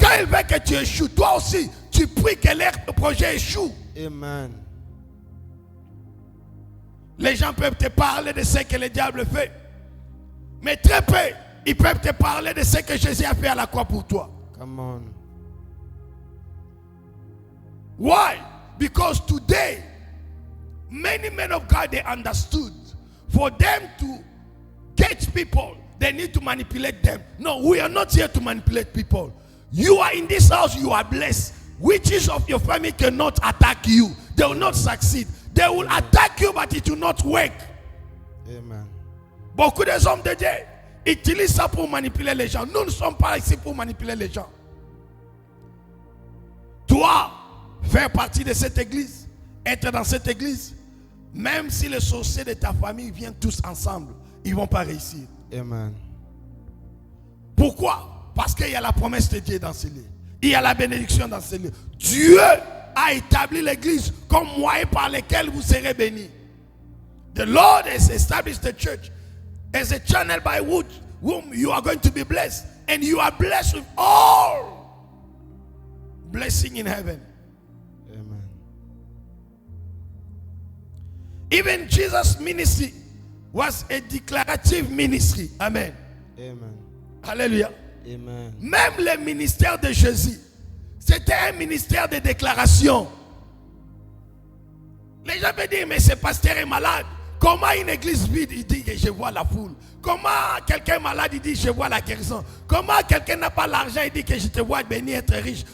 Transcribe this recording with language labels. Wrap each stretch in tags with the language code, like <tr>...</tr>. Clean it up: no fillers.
<fr>Quand ils veulent que tu échoues, toi aussi tu pries que leur projet échoue. Amen. Les gens peuvent te parler de ce que le diable fait. Mais très peu, ils peuvent te parler de ce que Jésus a fait à la croix pour toi.</fr> <en>Come on. Why? Because today, many men of God, they understood for them to catch people, they need to manipulate them. No, we are not here to manipulate people. You are in this house, you are blessed. Witches of your family cannot attack you. They will not succeed. They will attack you, but it will not work. Amen.</en> <fr>Beaucoup des hommes de Dieu utilisent ça pour manipuler les gens. Nous ne sommes pas ici pour manipuler les gens. Toi, faire partie de cette église, être dans cette église, même si les sorciers de ta famille viennent tous ensemble, ils ne vont pas réussir. Amen. Pourquoi? Parce qu'il y a la promesse de Dieu dans ce lieu. Il y a la bénédiction dans ce lieu. Dieu a établi l'église comme moyen par lequel vous serez bénis.</fr> <en>The Lord has established the church as a channel by whom you are going to be blessed. And you are blessed with all blessing in heaven. Amen. Even Jesus' ministry was a declarative ministry. Amen. Amen. Hallelujah. Amen.</en> <fr>Même le ministère de Jésus, c'était un ministère de déclaration. Les gens peuvent dire, mais ce pasteur est malade. Comment une église vide, il dit que je vois la foule. Comment quelqu'un malade, il dit je vois la guérison. Comment quelqu'un n'a pas l'argent, il dit que je te vois béni, être riche.</fr>